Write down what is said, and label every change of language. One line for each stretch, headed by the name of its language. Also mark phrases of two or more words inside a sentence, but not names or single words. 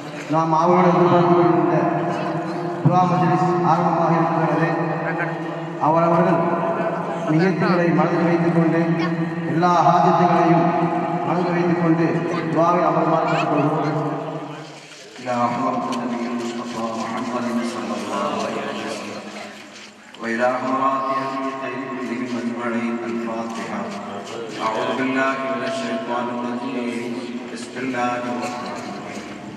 Tamil: நாம் அவரோட எதிர்பார்க்கின்ற துஆ மஜ்லிஸ் ஆரம்பமாக இருக்கிறது. அவரவர்கள் நியத்துகளை மனதில் வைத்துக் கொண்டு எல்லா ஹாஜத்துகளையும் மனதில் வைத்துக் கொண்டு துஆவை அமர்மாறு கேட்டுக்கொள்கிறோம்.
Arabic: وإلى حضرات أهل الخير كلهم أجمعين. الفاتحة. أعوذ بالله من الشيطان الرجيم. بسم الله الرحمن الرحيم.